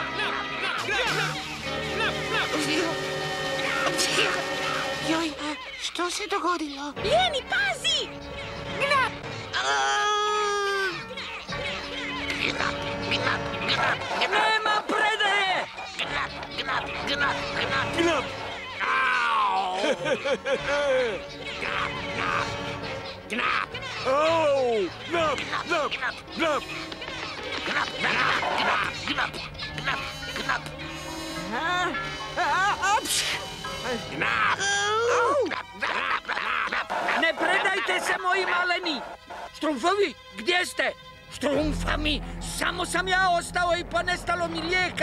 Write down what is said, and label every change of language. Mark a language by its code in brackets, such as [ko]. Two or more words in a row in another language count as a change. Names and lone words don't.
[hr] Joj, što se dogodilo? Lijeni, pazi! Nema predaje! Knap! Au! Knap, knap, knap! Ne predajte se, moji maleni! Štrumfovi, gdje ste? Štrumfami, samo sam ja ostao i ponestalo mi lijeka.